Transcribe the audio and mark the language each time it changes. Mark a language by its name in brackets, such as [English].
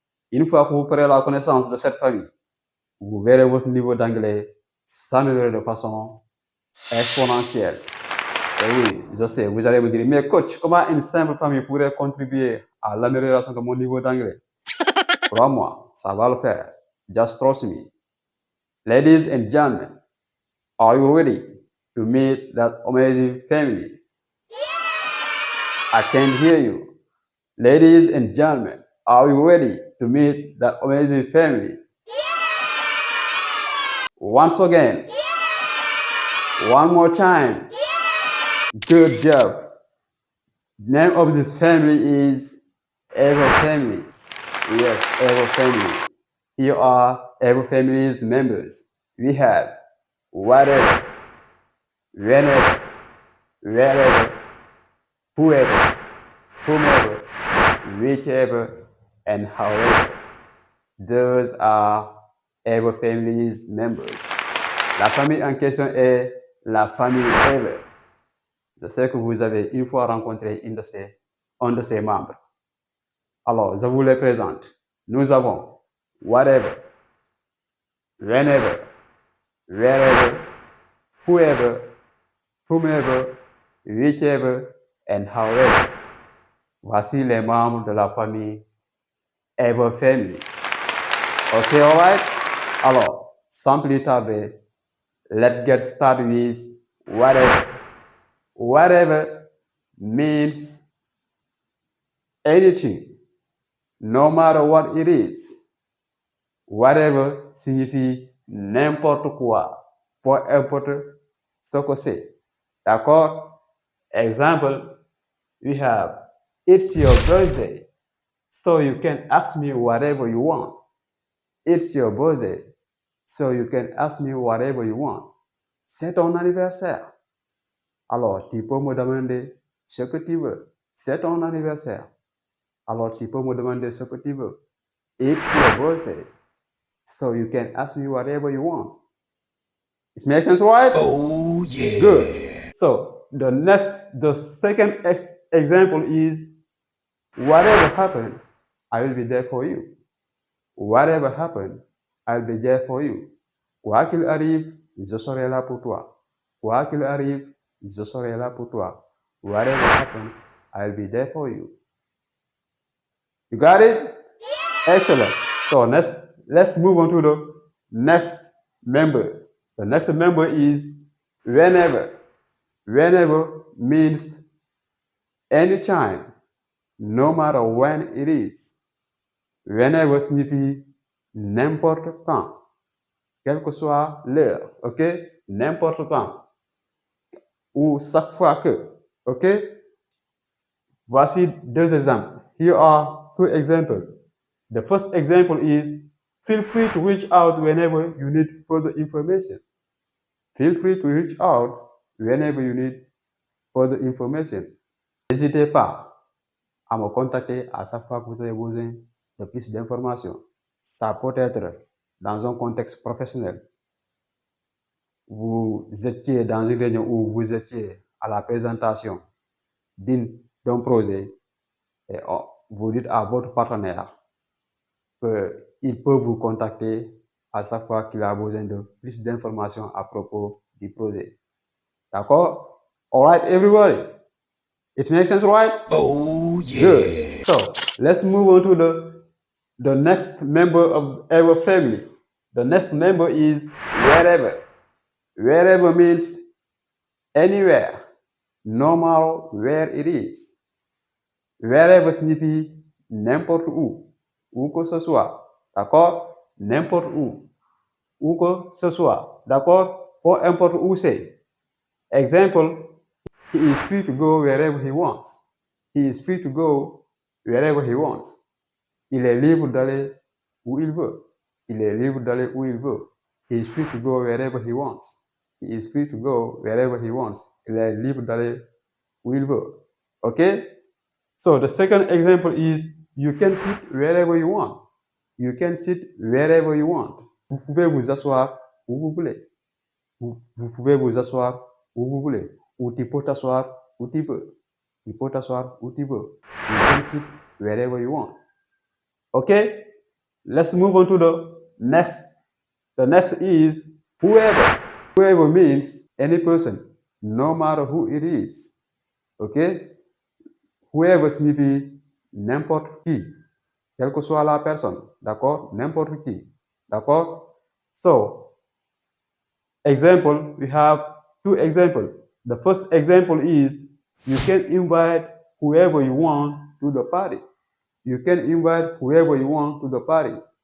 [French] Une fois que vous ferez la connaissance de cette famille, vous verrez votre niveau d'anglais s'améliorer de façon exponentielle. Et oui, je sais, vous allez me dire, mais coach, comment une simple famille pourrait contribuer à l'amélioration de mon niveau d'anglais? Crois-moi, ça va le faire. [English] Just trust me. Ladies and gentlemen, are you ready to meet that amazing family? I can't hear you. Ladies and gentlemen, are you ready to meet that amazing family? Once again, one more time. Good job. Name of this family is Ever Family. Yes, Ever Family. Here are Ever Family's members. We have whatever, whenever, wherever, whoever, whomever, whichever, and however. Those are Ever Family's members. [French] La famille en question est la famille Ever. Je sais que vous avez une fois rencontré un de ses membres. Alors, je vous les présente. Nous avons [English] whatever, whenever, wherever, whoever, whomever, whichever, and however. [French] Voici les membres de la famille Ever Family. [English] Ok, alright? [French] Alors, sans plus tarder, [English] let's get started with whatever. Whatever means anything, no matter what it is. [French] Whatever signifie n'importe quoi, peu importe ce que c'est. D'accord? [English] Example, we have, it's your birthday, so you can ask me whatever you want. It's your birthday, so you can ask me whatever you want. [French] C'est ton anniversaire. Alors, tu peux me demander ce que tu veux. C'est ton anniversaire. Alors, tu peux me demander ce que tu veux. [English] It's your birthday, so you can ask me whatever you want. It makes sense, right? Oh yeah. Good. So, the second example is, whatever happens, I will be there for you. Whatever happens, I'll be there for you. [French] Quoi qu'il arrive, je serai là pour toi. Quoi qu'il arrive, je serai là pour toi. [English] Whatever happens, I'll be there for you. You got it? Yeah. Excellent. So let's move on to the next members. The next member is whenever. Whenever means anytime, no matter when it is. [French] Whenever signifie n'importe quand, quelle que soit l'heure, ok? N'importe quand. Ou chaque fois que, ok? Voici deux exemples. [English] Here are two examples. The first example is, feel free to reach out whenever you need further information. Feel free to reach out whenever you need further information. [French] N'hésitez pas à me contacter à chaque fois que vous avez besoin de plus d'informations. Ça peut être dans un contexte professionnel. Vous étiez dans une réunion où vous étiez à la présentation d'un projet et vous dites à votre partenaire qu'il peut vous contacter à chaque fois qu'il a besoin de plus d'informations à propos du projet. D'accord? [English] All right, everybody? It makes sense, right? Oh yeah. Good. So, let's move on to the next member of our family. The next member is wherever. Wherever means anywhere, no matter where it is. [French] Wherever signifie n'importe où que ce soit. D'accord? N'importe où que ce soit. D'accord? Peu importe où c'est. [English] Example, he is free to go wherever he wants. He is free to go wherever he wants. [French] Il est libre d'aller où il veut. Il est libre d'aller où il veut. [English] He is free to go wherever he wants. He is free to go wherever he wants. [French] Il est libre d'aller où il veut. Okay? [English] So the second example is, you can sit wherever you want. You can sit wherever you want. [French] Vous pouvez vous asseoir où vous voulez. Vous pouvez vous asseoir où vous voulez. ou tu peux t'asseoir où tu veux. Tu peux t'asseoir où tu veux. [English] You can sit wherever you want. Okay? Let's move on to the next. The next is whoever. Whoever means any person, no matter who it is. Okay? [French] Whoever signifie n'importe qui, quelle que soit la personne. D'accord? N'importe qui. D'accord? [English] So, example, we have two examples. The first example is you can invite whoever you want to the party. You can invite whoever you want to the party.